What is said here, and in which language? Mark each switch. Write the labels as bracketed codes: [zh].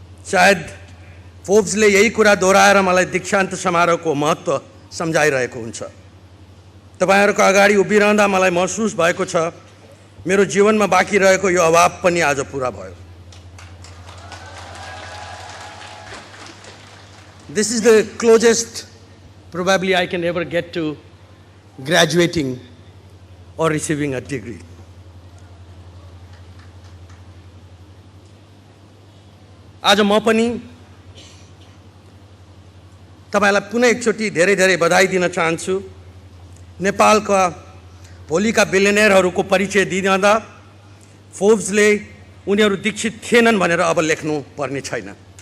[ne] सायद फोर्ब्सले यही कुरा दोहोऱ्याएर मलाई दीक्षान्त समारोहको महत्त्व सम्झाइरहेको हुन्छ। तपाईहरूको अगाडि उभिरहँदा मलाई महसुस भएको छ मेरो जीवनमा बाँकी रहेको यो अभाव पनि आज पूरा भयो। [en] This is the closest probably I can ever get to graduating or receiving a degree. [ne] आज म पनि तपाईलाई पुनः एकचोटि धेरै धेरै बधाई दिन चाहन्छु। नेपालका भोलिका बिलियनियरहरूको परिचय दिँदा फोर्ब्सले उनीहरू दीक्षित थिएनन् भनेर अब लेख्नु पर्ने छैन।